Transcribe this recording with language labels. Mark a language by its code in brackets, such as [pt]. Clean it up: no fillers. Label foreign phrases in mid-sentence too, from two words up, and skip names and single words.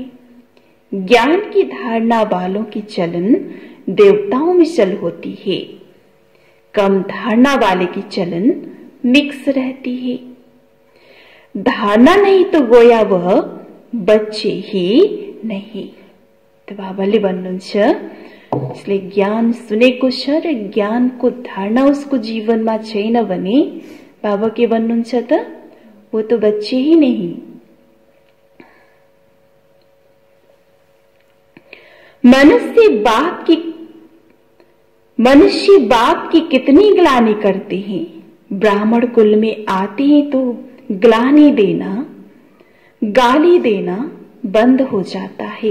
[hi] ज्ञान की धारणा वालों की चलन देवताओं में चल होती है। कम धारणा वाले की चलन मिक्स रहती है। धारणा नहीं तो गोया वह बच्चे ही नहीं। [ne] तो बाबाले भन्नुहुन्छ, इसलिए ज्ञान सुनेको छ र ज्ञानको धारणा उसको जीवनमा छैन भने बाबा के भन्नुहुन्छ त, [hi] वो तो बच्चे ही नहीं। मनुष्य बाप की कितनी ग्लानि करते हैं। ब्राह्मण कुल में आते हैं तो ग्लानि देना, गाली देना बंद हो जाता है।